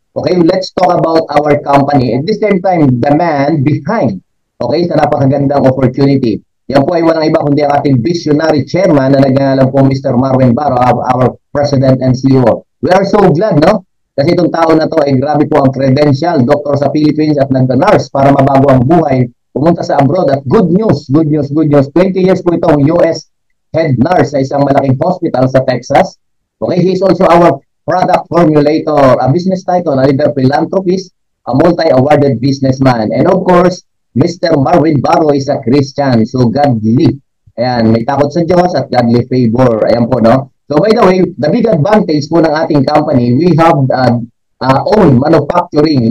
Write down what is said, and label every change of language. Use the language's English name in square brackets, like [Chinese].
[English] Okay, let's talk about our company. At the same time, the man behind, okay, [Filipino] sa napakagandang opportunity. Yan po ay walang iba kundi ang ating visionary chairman na nagngangalan po Mr. [English] Marvin Barro, our President and CEO. We are so glad, no? [Filipino] Kasi itong tao na to ay grabe po ang credential, doktor sa Philippines at nag-nurse para mabago ang buhay, pumunta sa abroad at good news, good news, good news. 20 years po itong US head nurse sa isang malaking hospital sa Texas. [English] Okay, he is also our product formulator, a business title, a leader philanthropist, a multi-awarded businessman. And of course, Mr. Marvin Barro is a Christian, so godly. [Filipino] Ayan, may takot sa Diyos at [English] godly favor. Ayan po, no? So by the way, the big advantage po ng ating company, we have own manufacturing.